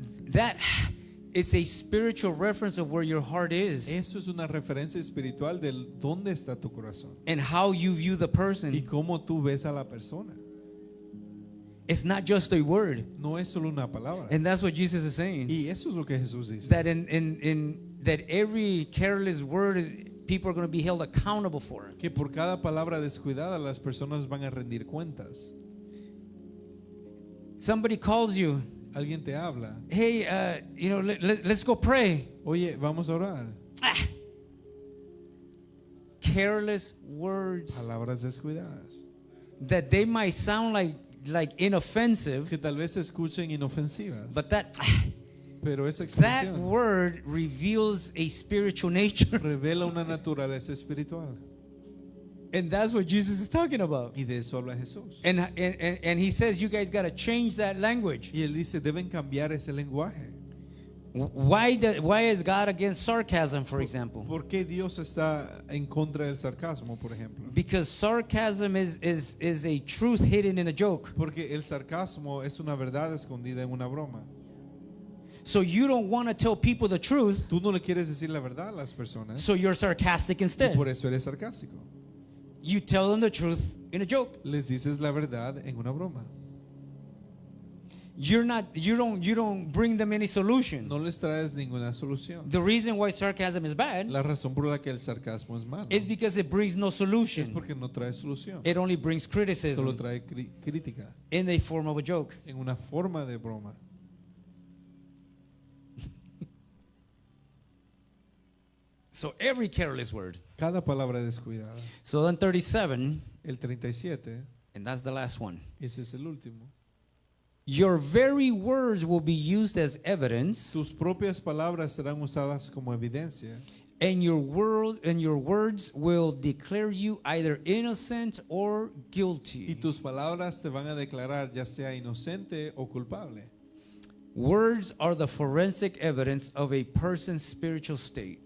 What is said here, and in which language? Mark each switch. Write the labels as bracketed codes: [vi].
[en] That is a spiritual reference of where your heart is [es] Eso es una referencia espiritual de dónde está tu corazón [en] and how you view the [es] y [en] person. [es] cómo tú ves a la persona. [en] It's not just a word. [es] No es solo una palabra. [en] And that's what Jesus is saying. [es] Y eso es lo que Jesús dice. [en] That in that every careless word people are going to be held accountable for. [es] Que por cada palabra descuidada las personas van a rendir cuentas. [en] Somebody calls you, [es] Alguien te habla. [en] "Hey, let's go pray." [es] Oye, vamos a orar. [en] Careless words [es] Palabras descuidadas. [en] that they might sound like inoffensive, [es] Que tal vez se escuchen inofensivas. [en] but that [es] Pero esa [en] that [es] expresión [en] word reveals a spiritual nature. [es] revela una naturaleza espiritual. [en] And that's what Jesus is talking about. [es] Y de eso habla Jesús. [en] And he says you guys got to change that language. [es] Y él dice, deben cambiar ese lenguaje. [en] Why is God against sarcasm, for example? [es] ¿Por qué Dios está en contra del sarcasmo, por ejemplo? [en] Because sarcasm is a truth hidden in a joke. [es] Porque el sarcasmo es una verdad escondida en una broma. [en] So you don't want to tell people the truth, [es] Tú no le quieres decir la verdad a las personas, [en] so you're sarcastic [es] y [en] instead. [es] por eso eres sarcástico. [en] You tell them the truth in a joke. [es] Les dices la verdad en una broma. [en] You don't bring them any solution. [es] No les traes ninguna solución. [en] The reason why sarcasm is bad [es] La razón por la que el sarcasmo es malo [en] is because it brings no [es] es [en] solution. [es] porque no trae solución. [en] It only brings [es] Solo [en] criticism [es] trae crítica [en] in the form of a joke. [es] en una forma de broma. [en] So every careless word. [es] Cada palabra descuidada. [en] So then 37, [es] El 37, [en] and that's the last one. [es] ese es el último. [en] Your very words will be used as evidence, [es] Tus propias palabras serán usadas como evidencia [en] and your words will declare you either innocent or [es] y [en] guilty. [es] tus palabras te van a declarar ya sea inocente o culpable. [en] Words are the forensic evidence of a person's spiritual state.